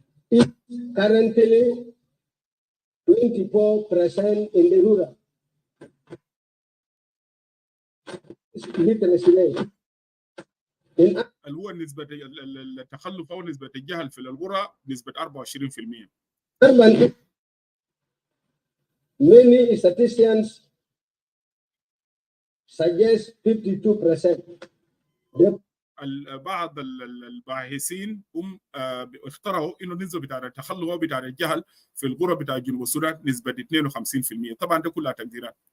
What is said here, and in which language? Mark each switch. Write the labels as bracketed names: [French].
[English] Is currently 24% in the rural literacy rate. [Arabic] اللي هو نسبة التخلف أو نسبة الجهل في القرى نسبة 24%. [English] Many statisticians suggest 52%. [Arabic] بعض الباحثين هم اخترعوا انه النسبه بتاع التخلف او بتاع الجهل في القرى بتاع جنوب السودان نسبه 52%. طبعا ده كلها تقديرات.